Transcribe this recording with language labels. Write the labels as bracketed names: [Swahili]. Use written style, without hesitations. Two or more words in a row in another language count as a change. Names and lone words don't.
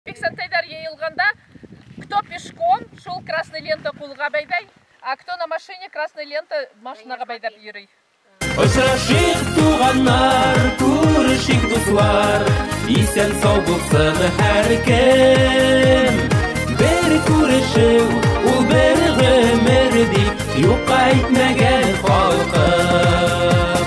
[Bashkir] Бексантайдар йыйылганда, [Russian] кто пешком шел красная лента [Bashkir] кулга байдай, [Russian] а кто на машине красная лента [Bashkir] машинага байдап йөрий. [Tatar] Очрашыйк туганнар, күрешик дуслар, исән сау булсын һәркем. Бер күрешү, ул бер гомер дип, юкка әйтмәгән халкым.